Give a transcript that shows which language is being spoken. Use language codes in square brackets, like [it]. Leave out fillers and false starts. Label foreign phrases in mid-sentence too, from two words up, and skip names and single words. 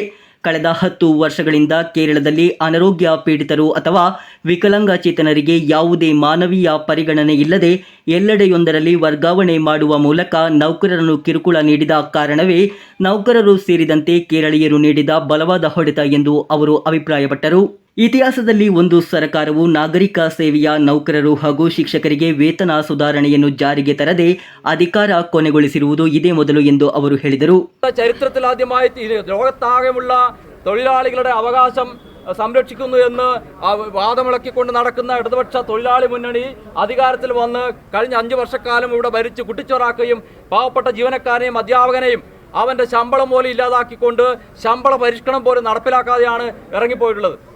[kn] ಕಳೆದ 10 ವರ್ಷಗಳಿಂದ ಕೇರಳದಲ್ಲಿ ಅನಾರೋಗ್ಯ ಪೀಡಿತರು ಅಥವಾ ವಿಕಲಾಂಗಚೇತನರಿಗೆ ಯಾವುದೇ ಮಾನವೀಯ ಪರಿಗಣನೆ ಇಲ್ಲದೆ ಎಲ್ಲೆಡೆಯೊಂದರಲ್ಲಿ ವರ್ಗಾವಣೆ ಮಾಡುವ ಮೂಲಕ ನೌಕರರನ್ನು ಕಿರುಕುಳ ನೀಡಿದ ಕಾರಣವೇ ನೌಕರರು ಸೇರಿದಂತೆ ಕೇರಳೀಯರು ನೀಡಿದ ಬಲವಾದ ಹೊಡೆತ ಎಂದು ಅವರು ಅಭಿಪ್ರಾಯಪಟ್ಟರು. ಇತಿಹಾಸದಲ್ಲಿ ಒಂದು ಸರ್ಕಾರವು ನಾಗರಿಕ ಸೇವೆಯ ನೌಕರರು ಹಾಗೂ ಶಿಕ್ಷಕರಿಗೆ ವೇತನ ಸುಧಾರಣೆಯನ್ನು ಜಾರಿಗೆ ತರದೆ ಅಧಿಕಾರ ಕೊನೆಗೊಳಿಸಿರುವುದು ಇದೇ ಮೊದಲು ಎಂದು ಅವರು ಹೇಳಿದರು. [ml] ചരിത്രത്തിലാദ്യമായി ലോകത്താകെയുള്ള തൊഴിലാളികളുടെ അവകാശം സംരക്ഷിക്കുന്നു എന്ന് വാദമിളക്കിക്കൊണ്ട് നടക്കുന്ന ഇടതുപക്ഷ തൊഴിലാളി മുന്നണി അധികാരത്തിൽ വന്ന് കഴിഞ്ഞ 5 വർഷക്കാലം ഇവിടെ ഭരിച്ച് കുട്ടിച്ചോറാക്കുകയും പാവപ്പെട്ട ജീവനക്കാരെയും അധ്യാപകനെയും അവൻ്റെ ശമ്പളം പോലും ഇല്ലാതാക്കിക്കൊണ്ട് ശമ്പള പരിഷ്കരണം പോലും നടപ്പിലാക്കാതെയാണ് ഇറങ്ങിപ്പോയിട്ടുള്ളത്.